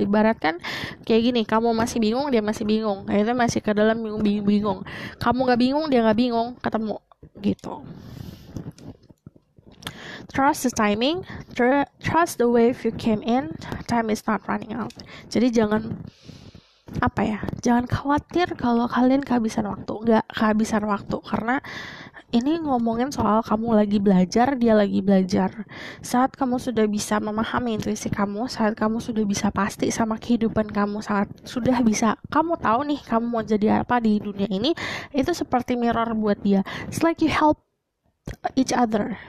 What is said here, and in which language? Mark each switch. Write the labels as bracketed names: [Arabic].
[Indonesian] Ibaratkan kayak gini, kamu masih bingung, dia masih bingung, itu masih ke dalam bingung. Kamu gak bingung, dia gak bingung, ketemu gitu. [English] Trust the timing, trust the wave you came in, time is not running out. [Indonesian] Jadi jangan khawatir kalau kalian kehabisan waktu. Nggak kehabisan waktu, karena ini ngomongin soal kamu lagi belajar, dia lagi belajar. Saat kamu sudah bisa memahami intuisi kamu, saat kamu sudah bisa pasti sama kehidupan kamu, saat sudah bisa kamu tahu nih kamu mau jadi apa di dunia ini, itu seperti mirror buat dia. [English] It's like you help each other.